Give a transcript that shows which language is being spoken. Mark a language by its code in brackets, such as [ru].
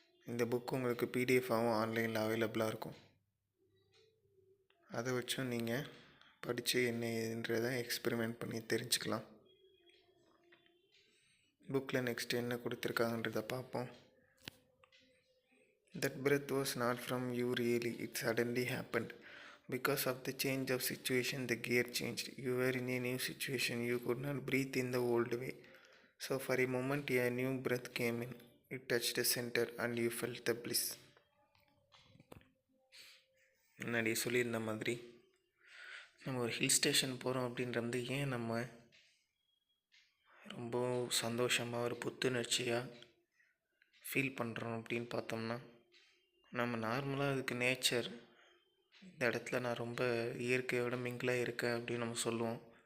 [ta] இந்த புக் உங்களுக்கு பிடிஎஃபாகவும் ஆன்லைனில் அவைலபிளாக இருக்கும். அதை வச்சும் நீங்கள் படித்து என்ன ஏதுன்றதை எக்ஸ்பெரிமெண்ட் பண்ணி தெரிஞ்சுக்கலாம். புக்கில் நெக்ஸ்ட் என்ன கொடுத்துருக்காங்கன்றதை பார்ப்போம். [en] That breath was not from you really, it suddenly happened. Because of the change of situation, the gear changed. You were in a new situation, you could not breathe in the old way. So for a moment a new breath came in. It touched the center and you felt the bliss. [ta] முன்னாடி சொல்லியிருந்த மாதிரி நம்ம ஒரு hill station போகிறோம் அப்படின்றது ஏன் நம்ம ரொம்ப சந்தோஷமாக ஒரு புத்துணர்ச்சியாக ஃபீல் பண்ணுறோம் அப்படின்னு பார்த்தோம்னா, நம்ம நார்மலாக அதுக்கு நேச்சர், இந்த இடத்துல நான் ரொம்ப இயற்கையோட மிங்கிளாக இருக்கேன் அப்படின்னு நம்ம சொல்லுவோம்.